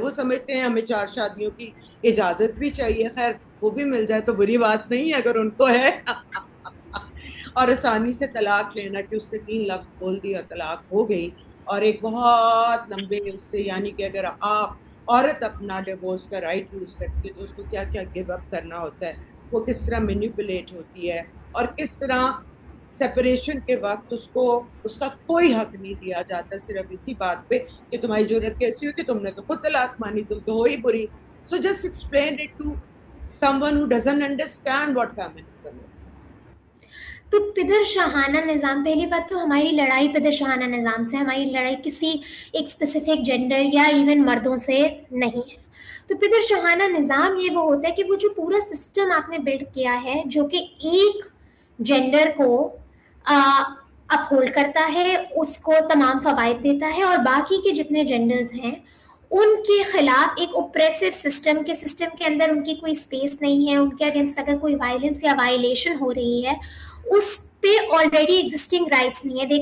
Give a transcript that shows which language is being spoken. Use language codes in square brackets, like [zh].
[ur] وہ سمجھتے ہیں ہمیں 4 شادیوں کی اجازت بھی چاہیے، خیر وہ بھی مل جائے تو بری بات نہیں ہے اگر ان کو ہے اور آسانی سے طلاق لینا کہ اس نے 3 لفظ بول دی اور طلاق ہو گئی، اور ایک بہت لمبے اس سے، یعنی کہ اگر آپ عورت اپنا ڈیورس کا رائٹ یوز کرتی ہے تو اس کو کیا کیا گیو اپ کرنا ہوتا ہے، وہ کس طرح مینیپولیٹ ہوتی ہے، اور کس طرح سیپریشن کے وقت اس کو اس کا کوئی حق نہیں دیا جاتا صرف اسی بات پہ کہ تمہاری ضرورت کیسی ہو کہ تم نے تو خود طلاق مانی، تم تو ہو ہی بری. [en] So just explain it to someone who doesn't understand what feminism is. [ur] تو پدر شاہانہ نظام، پہلی بات تو ہماری لڑائی پدر شاہانہ نظام سے، ہماری لڑائی کسی ایک اسپیسیفک جینڈر یا ایون مردوں سے نہیں ہے. تو پدر شاہانہ نظام یہ وہ ہوتا ہے کہ وہ جو پورا سسٹم آپ نے بلڈ کیا ہے جو کہ ایک جینڈر کو اپہولڈ کرتا ہے، اس کو تمام فوائد دیتا ہے، اور باقی کے جتنے جینڈرز ہیں ان کے خلاف ایک اوپریسو سسٹم کے اندر ان کی کوئی اسپیس نہیں ہے. ان کے اگینسٹ اگر کوئی وائلنس یا وائلیشن ہو رہی ہے اس پہ آلریڈی ایگزسٹنگ رائٹس نہیں ہے.